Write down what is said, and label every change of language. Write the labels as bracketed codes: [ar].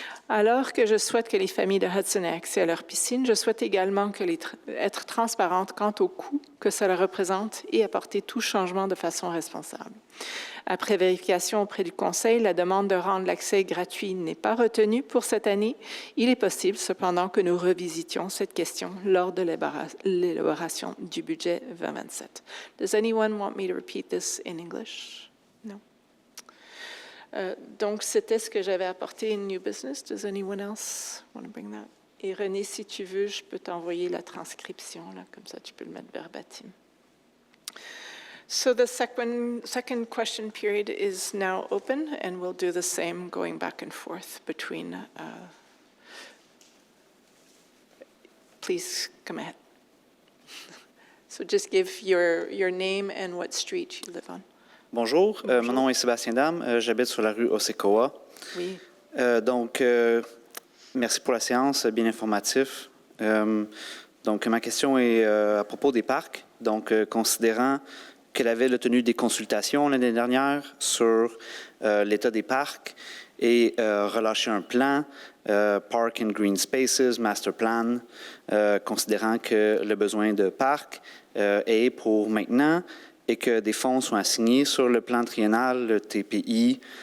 [fr] Alors que je souhaite que les familles de Hudson aient accès à leur piscine, je souhaite également être transparente quant au coût que cela représente et apporter tout changement de façon responsable. Après vérification auprès du Conseil, la demande de rendre l'accès gratuit n'est pas retenue pour cette année. Il est possible cependant que nous revisitions cette question lors de l'élaboration du budget 2027. [en] Does anyone want me to repeat this in English? No. [fr] Donc, c'était ce que j'avais apporté [en] in New Business. Does anyone else want to bring that? [fr] Et René, si tu veux, je peux t'envoyer la transcription, là, comme ça tu peux le mettre verbatim. [en] So the second question period is now open, and we'll do the same going back and forth between. Please come ahead. So just give your name and what street you live on. [fr] Bonjour, mon nom est Sébastien Dame, j'habite sur la rue Osekoa. Oui. Donc, Merci pour la séance, bien informatif. Donc, ma question est à propos des parcs. Donc, considérant que la Ville a tenu des consultations l'année dernière sur l'état des parcs et relâché un plan, Park and Green Spaces, Master Plan, considérant que le besoin de parcs est pour maintenant et que des fonds sont assignés sur le plan triennal, le TPI,